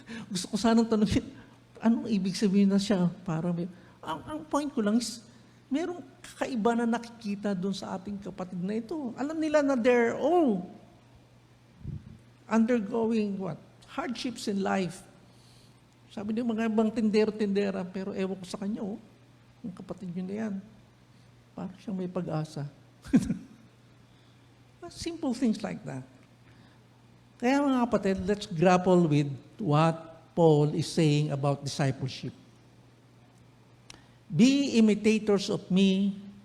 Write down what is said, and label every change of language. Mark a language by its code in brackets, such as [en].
[tl] Gusto ko sanang tanongin, anong ibig sabihin na siya? Parang may... Ang point ko lang is, merong kakaiba na nakikita doon sa ating kapatid na ito. Alam nila na [en] they're all undergoing what? Hardships in life. [tl] Sabi niyo, mga ibang tindera, pero ewan ko sa kanya, yung kapatid niyo na yan. Parang siyang may pag-asa. [en] Simple things like that. [tl] Kaya mga kapatid, [en] let's grapple with what Paul is saying about discipleship. Be imitators of me